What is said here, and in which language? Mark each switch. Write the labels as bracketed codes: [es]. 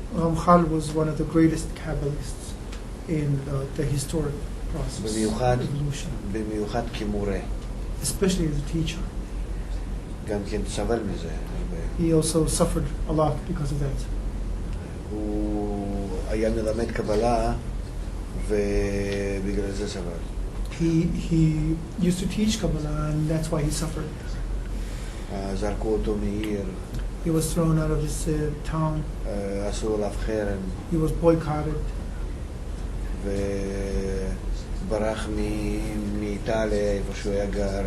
[en] Ramchal was one of the greatest Kabbalists in the historic process. [he] במיוחד כמורה. [en] Especially as a teacher. [he] גם כן סבל מזה. [en] He also suffered a lot because of that. [he] הוא היה מלמד קבלה ובגלל זה סבל. [en] He used to teach Kabbalah, and that's why he suffered. [he] זרקו אותו מעיר. [en] He was thrown out of his town. [he] עשו עליו חרם. [en] He was boycotted. [he] וברח מאיטליה, איפה שהוא היה גר.